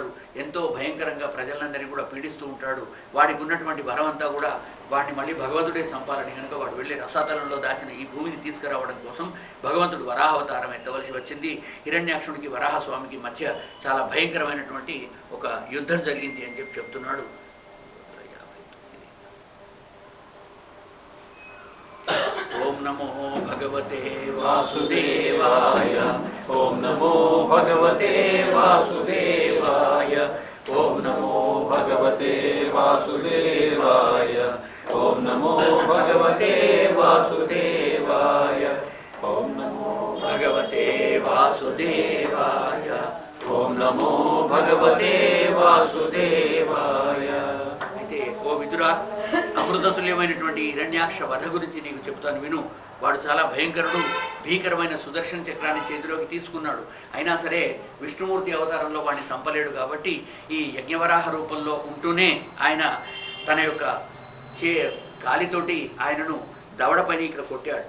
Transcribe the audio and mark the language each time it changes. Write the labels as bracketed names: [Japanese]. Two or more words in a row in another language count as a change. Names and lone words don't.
[Telugu] ఎంతో భయంకరంగా ప్రజలందరినీ కూడా పీడిస్తూ ఉంటాడు. వాడికి ఉన్నటువంటి వరం అంతా కూడా వాడిని మళ్ళీ భగవంతుడే చంపాలని కనుక వాడు వెళ్ళి రసాతలంలో దాచిన ఈ భూమిని తీసుకురావడం కోసం భగవంతుడు వరాహావతారం ఎత్తవలసి వచ్చింది. హిరణ్యాక్షుడికి వరాహస్వామికి మధ్య చాలా భయంకరమైనటువంటి ఒక యుద్ధం జరిగింది అని చెప్పి చెప్తున్నాడు. [Sanskrit] ఓం నమో భగవతే వాసుదేవాయ. ఓం నమో భగవతే వాసుదేవాయ. ఓం నమో భగవతే వాసుదేవాయ. ఓం నమో భగవతే వాసుదేవాయ. ఓం నమో భగవతే వాసుదేవాయ. ఓం నమో భగవతే వాసుదేవాయ. [Telugu] అయితే ఓ విదురా, అమృతతుల్యమైనటువంటి హిరణ్యాక్ష వధ గురించి నీకు చెప్తాను విను. వాడు చాలా భయంకరుడు. భీకరమైన సుదర్శన చక్రాన్ని చేతిలోకి తీసుకున్నాడు. అయినా సరే విష్ణుమూర్తి అవతారంలో వాడిని చంపలేడు. కాబట్టి ఈ యజ్ఞవరాహ రూపంలో ఉంటూనే ఆయన తన యొక్క కాలితోటి ఆయనను దవడపైన ఇక్కడ కొట్టాడట.